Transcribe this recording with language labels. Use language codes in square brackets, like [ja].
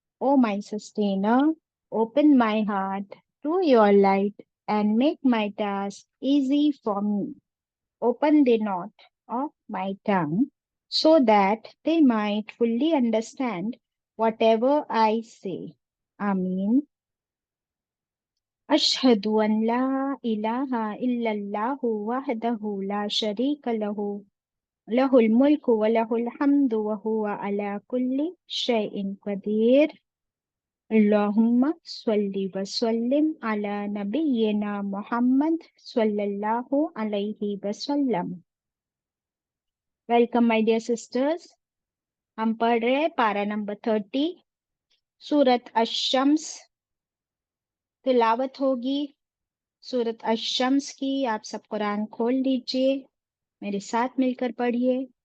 [en] O my sustainer, open my heart to your light and make my task easy for me. Open the knot of my tongue so that they might fully understand whatever I say. Ameen. [ar] أشهد أن لا إله إلا الله وحده لا شريك له له الملك وله الحمد وهو على كل شيء قدير اللهم صل وسلم على نبينا محمد صلى الله عليه وسلم. [en] Welcome my dear sisters. [ur] ہم پڑھ رہے ہیں پارہ نمبر 30 سورت الشمس. تلاوت ہوگی سورت الشمس کی. آپ سب قرآن کھول لیجئے، میرے ساتھ مل کر پڑھیے.